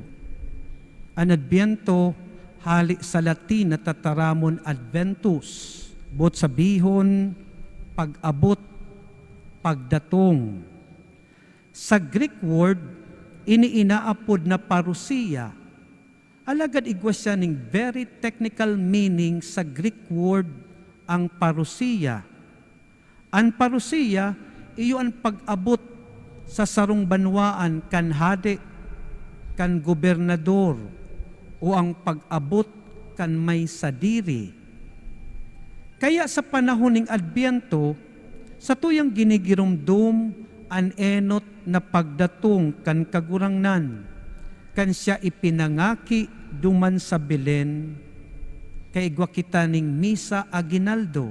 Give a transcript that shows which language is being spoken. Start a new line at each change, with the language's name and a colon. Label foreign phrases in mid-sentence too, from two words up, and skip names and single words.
Bikol: Ang Adbyento, hali sa Latin na tataramon Adventus, bot sabihon, pag-abot, pagdatong.
English: Sa Greek word,
Bikol: iniinaapod na parousia. Alagad igwa siya ning
English: very technical meaning
Bikol: sa
English: Greek word
Bikol: ang parousia. Ang parousia, iyo ang pag-abot sa sarong banwaan kan hade, kan gobernador, o ang pag-abot kan may sadiri. Kaya sa panahon ng Adbyento, sa tuyang ginigirumdum an enot na pagdatong kan kagurangnan, kan siya ipinangaki duman sa Belen, kay igwa kita ning misa aginaldo.